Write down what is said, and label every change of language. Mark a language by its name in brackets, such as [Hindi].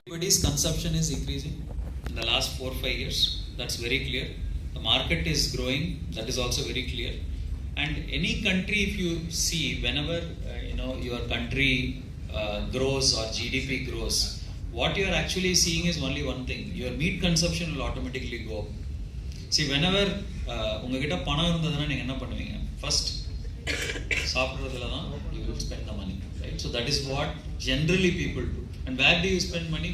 [English] Everybody's consumption is increasing in the last 4-5 years. That's very clear. The market is growing. That is also very clear. And any country, if you see, whenever your country grows or GDP grows, what you are actually seeing is only one thing: your meat consumption will automatically go up. See, whenever [Tamil] உங்ககிட்ட பணம் இருந்ததுன்னா நீங்க என்ன பண்ணுவீங்க? [English] First, [Tamil] சாப்பிட்றதுல தான் [English] you will spend the money, right? So that is what generally people do. And where do you spend money?